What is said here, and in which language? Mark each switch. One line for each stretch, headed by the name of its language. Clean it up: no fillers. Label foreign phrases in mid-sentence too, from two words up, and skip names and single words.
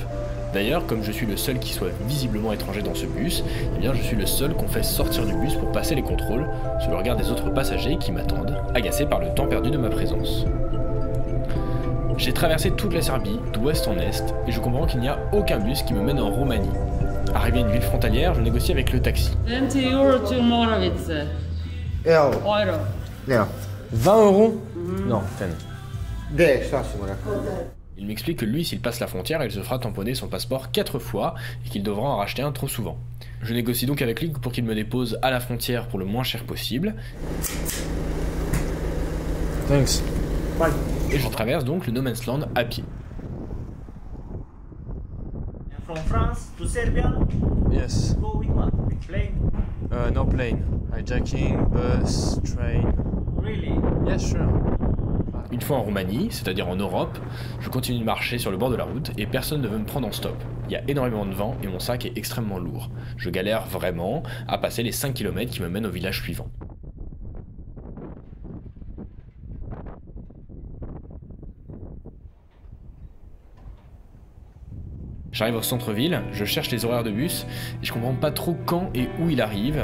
French: D'ailleurs, comme je suis le seul qui soit visiblement étranger dans ce bus, eh bien je suis le seul qu'on fait sortir du bus pour passer les contrôles, sous le regard des autres passagers qui m'attendent, agacés par le temps perdu de ma présence. J'ai traversé toute la Serbie, d'ouest en est, et je comprends qu'il n'y a aucun bus qui me mène en Roumanie. Arrivé à une ville frontalière, je négocie avec le taxi.
English: 20 € to Moravice.
Serbian: Evo, Euro. evo.
French: 20 €? Non, 10.
Serbian: Gdje, šta si mu rekao?
French: Il m'explique que lui, s'il passe la frontière, il se fera tamponner son passeport 4 fois et qu'il devra en racheter un trop souvent. Je négocie donc avec lui pour qu'il me dépose à la frontière pour le moins cher possible.
English: Thanks. Bye.
French: Et je traverse donc le
English: No Man's Land
French: à pied.
English: From France to Serbia, Yes. go with what? With plane? No plane. Hijacking, bus, train. Really? Yes, sure.
French: Une fois en Roumanie, c'est-à-dire en Europe, je continue de marcher sur le bord de la route et personne ne veut me prendre en stop. Il y a énormément de vent et mon sac est extrêmement lourd. Je galère vraiment à passer les 5 km qui me mènent au village suivant. J'arrive au centre-ville, je cherche les horaires de bus et je comprends pas trop quand et où il arrive.